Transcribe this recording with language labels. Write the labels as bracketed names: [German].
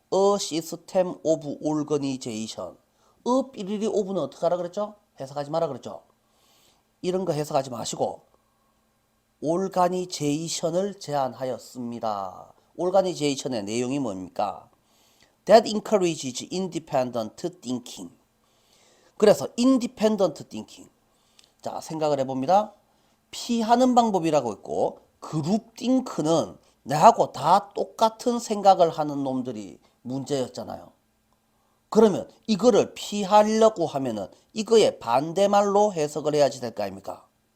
[English] A system of organization. [Korean] 삐리리 오브는 어떻게 하라 그랬죠? 해석하지 마라 그랬죠. 이런 거 해석하지 마시고 올가니제이션을 제안하였습니다. 올가니제이션의 내용이 뭡니까? [English] That encourages independent thinking. 그래서 independent thinking. [Korean] 자, 생각을 해봅니다. 피하는 방법이라고 있고 그룹 띵크는 나하고 다 똑같은 생각을 하는 놈들이 문제였잖아요. 그러면 이거를 피하려고 하면은 이거의 반대말로 해석을 해야지 될 거 아닙니까?